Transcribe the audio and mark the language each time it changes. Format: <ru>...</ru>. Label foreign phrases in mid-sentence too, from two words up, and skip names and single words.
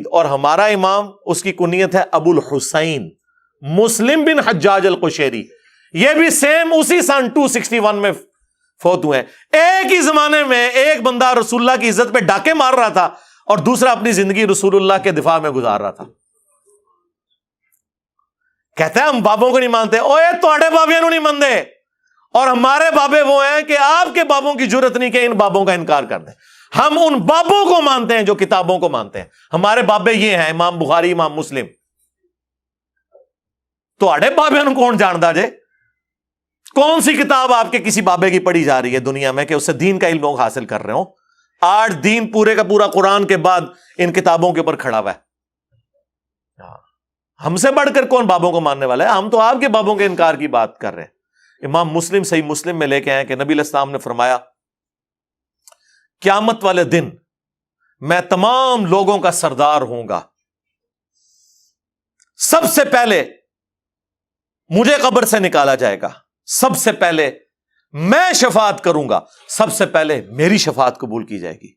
<ur>اور ہمارا امام, اس کی کنیت ہے ابو الحسین مسلم بن حجاج القشیری. یہ بھی سیم اسی سن 261 میں فوت ہوئے ہیں. ایک ہی زمانے میں ایک بندہ رسول اللہ کی عزت پہ ڈاکے مار رہا تھا, اور دوسرا اپنی زندگی رسول اللہ کے دفاع میں گزار رہا تھا. کہتے ہیں ہم بابوں کو نہیں مانتے.</ur> <pa>اوے تواڈے بابیاں نو</pa> <ur>نہیں مانتے, اور ہمارے بابے وہ ہیں کہ آپ کے بابوں کی جرت نہیں کہ ان بابوں کا انکار کر دیں. ہم ان بابوں کو مانتے ہیں جو کتابوں کو مانتے ہیں. ہمارے بابے یہ ہیں, امام بخاری, امام مسلم.</ur> <pa>تواڈے بابیاں نو کون جاندا جے؟</pa> <ur>کون سی کتاب آپ کے کسی بابے کی پڑھی جا رہی ہے دنیا میں کہ اس سے دین کا علم لوگ حاصل کر رہے ہوں؟ آج دین پورے کا پورا قرآن کے بعد ان کتابوں کے اوپر کھڑا ہوا ہے. ہم سے بڑھ کر کون بابوں کو ماننے والا ہے؟ ہم تو آپ کے بابوں کے انکار کی بات کر رہے ہیں. امام مسلم صحیح مسلم میں لے کے آئے کہ نبی</ur> <ar>علیہ السلام</ar> <ur>نے فرمایا قیامت والے دن میں تمام لوگوں کا سردار ہوں گا, سب سے پہلے مجھے قبر سے نکالا جائے گا, سب سے پہلے میں شفاعت کروں گا, سب سے پہلے میری شفاعت قبول کی جائے گی.</ur>